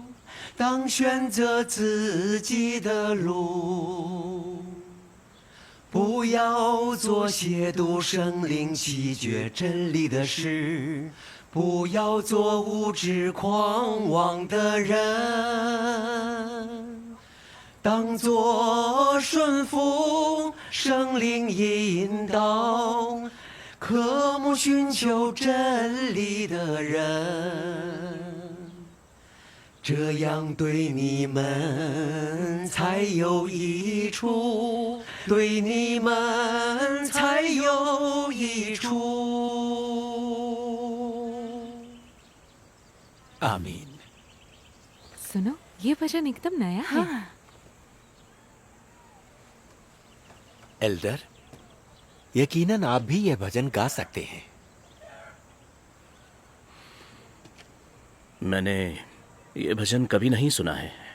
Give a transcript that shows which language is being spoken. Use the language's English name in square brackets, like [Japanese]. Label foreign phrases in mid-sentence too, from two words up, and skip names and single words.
[Chinese] 当选择自己的路，不要做亵渎圣灵、弃绝真理的事，不要做无知狂妄的人，当作顺服圣灵引导，渴慕寻求真理的人。这样对你们才有益处，对你们才有益处。 [Hindi] आमीन। सुनो, ये भजन एकदम नया है। एल्डर, यकीनन आप भी यह भजन गा सकते हैं। मैंने ये भजन कभी नहीं सुना है।